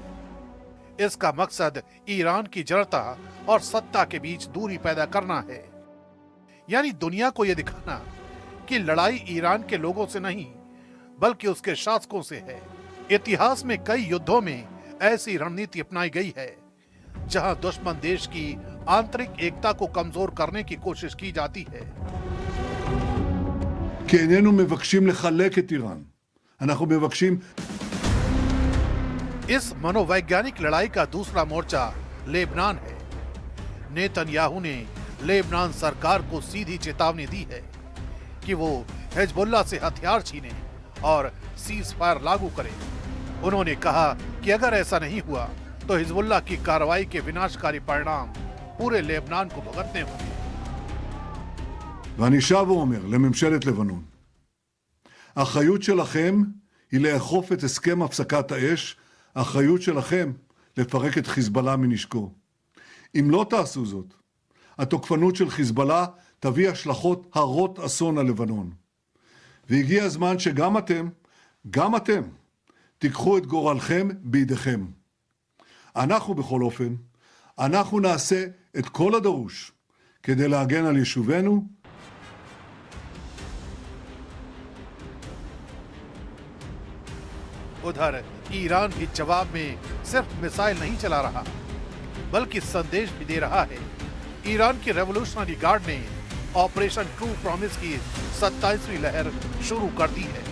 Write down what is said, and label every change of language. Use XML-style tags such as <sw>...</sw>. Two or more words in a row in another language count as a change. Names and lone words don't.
<hi>इसका मकसद ईरान की जनता और सत्ता के बीच दूरी पैदा करना है, यानी दुनिया को यह दिखाना कि लड़ाई ईरान के लोगों से नहीं, बल्कि उसके शासकों से है। इतिहास में कई युद्धों में ऐसी रणनीति अपनाई गई है, जहां दुश्मन देश की आंतरिक एकता को कमजोर करने की कोशिश की जाती है।</hi> <he>כי איננו מבקשים לחלק את איראן. אנחנו מבקשים...</he> <hi>इस मनोवैज्ञानिक लड़ाई का दूसरा मोर्चा लेबनान है। नेतन्याहू ने लेबनान सरकार को सीधी चेतावनी दी है कि वो हिजबुल्लाह से हथियार छीने और</hi> <en>cease fire</en> <hi>लागू करे। उन्होंने कहा कि अगर ऐसा नहीं हुआ तो हिजबुल्लाह की कार्रवाई के विनाशकारी परिणाम पूरे लेबनान को भुगतने होंगे।</hi> <he>ואני שב ואומר לממשלת לבנון, האחריות שלכם היא לאכוף את הסכם הפסקת האש, האחריות שלכם לפרק את חיזבאללה מנשקו. אם לא תעשו זאת, התוקפנות של חיזבאללה תביא השלכות הרות אסון על לבנון. והגיע הזמן שגם אתם, תיקחו את גורלכם בידיכם. אנחנו בכל אופן, אנחנו נעשה את כל הדרוש כדי להגן על יישובינו,</he> <hi>उधर ईरान भी जवाब में सिर्फ मिसाइल नहीं चला रहा, बल्कि संदेश भी दे रहा है। ईरान की रेवोल्यूशनरी गार्ड ने ऑपरेशन ट्रू प्रॉमिस की 27वीं लहर शुरू कर दी है।</hi>